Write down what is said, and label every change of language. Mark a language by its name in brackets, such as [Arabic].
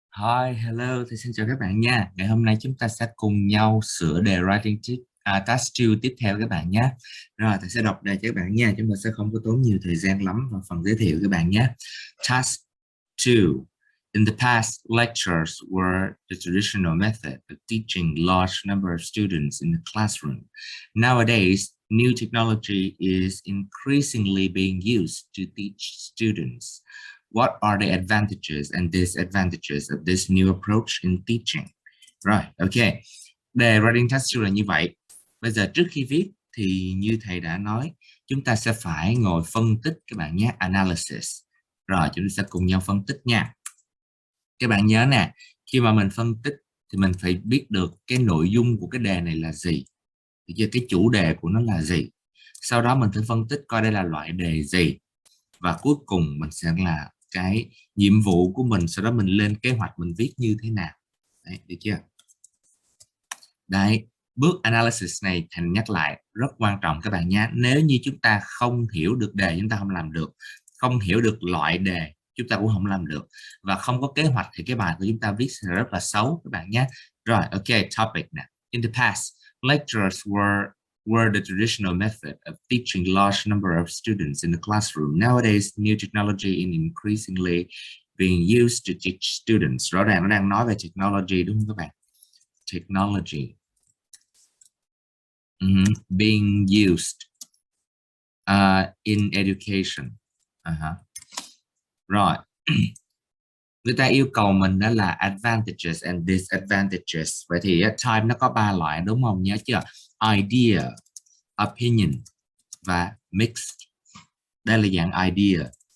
[English] Hi, hello, [Vietnamese] thì xin chào các bạn nha. Ngày hôm nay chúng ta sẽ cùng nhau sửa đề writing task 2 tiếp theo các bạn nhé. Rồi, thầy sẽ đọc đề cho các bạn nha. Chúng ta sẽ không có tốn nhiều thời gian lắm vào phần giới thiệu các bạn nhé. Task 2. [English] In the past, lectures were the traditional method of teaching large number of students in the classroom. Nowadays, new technology is increasingly being used to teach students. What are the advantages and disadvantages of this new approach in teaching? [Vietnamese] Rồi, ok. Đề writing task là như vậy. Bây giờ trước khi viết thì như thầy đã nói, chúng ta sẽ phải ngồi phân tích các bạn nhé, analysis. Rồi, chúng ta sẽ cùng nhau phân tích nha. Các bạn nhớ nè, khi mà mình phân tích thì mình phải biết được cái nội dung của cái đề này là gì. Thì cái chủ đề của nó là gì. Sau đó mình phải phân tích coi đây là loại đề gì. Và cuối cùng mình sẽ là cái nhiệm vụ của mình, sau đó mình lên kế hoạch mình viết như thế nào. Đấy, được chưa? Đấy, bước analysis này Thành nhắc lại rất quan trọng các bạn nhé. Nếu như chúng ta không hiểu được đề, chúng ta không làm được. Không hiểu được loại đề, chúng ta cũng không làm được. Và không có kế hoạch thì cái bài của chúng ta viết sẽ rất là xấu các bạn nhé. Rồi, ok, topic nè. [English] In the past, lectures were the traditional method of teaching large number of students in the classroom. Nowadays, new technology is increasingly being used to teach students. [Vietnamese] Rõ ràng nó đang nói về technology đúng không các bạn? [English] Technology being used in education. [Vietnamese] Rồi. Người ta yêu cầu mình đó là advantages and disadvantages. Vậy thì type nó có 3 loại đúng không? Nhớ chưa? Idea, opinion và mixed. Đây là dạng idea.